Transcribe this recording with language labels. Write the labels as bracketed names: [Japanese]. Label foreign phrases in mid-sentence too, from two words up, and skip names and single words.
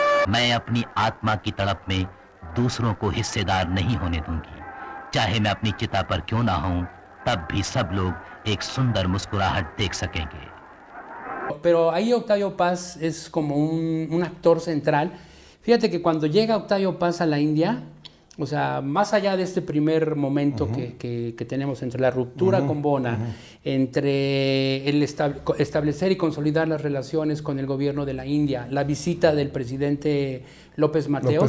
[Hindi] मैं अपनी आत्मा की तड़प में दूसरों को हिस्सेदार नहीं होने दूंगी। चाहे मैं अपनी चिता पर क्यों ना हूं, तब भी सब लोग एक सुंदर मुस्कुराहट देख सकेंगे। [Spanish] Pero ahí Octavio Paz es como un actor central. Fíjate que cuando llega Octavio Paz a la India, o sea, más allá de este primer momento que tenemos entre la ruptura con Bona, entre el establecer y consolidar las relaciones con el gobierno de la India, la visita del presidente López Mateos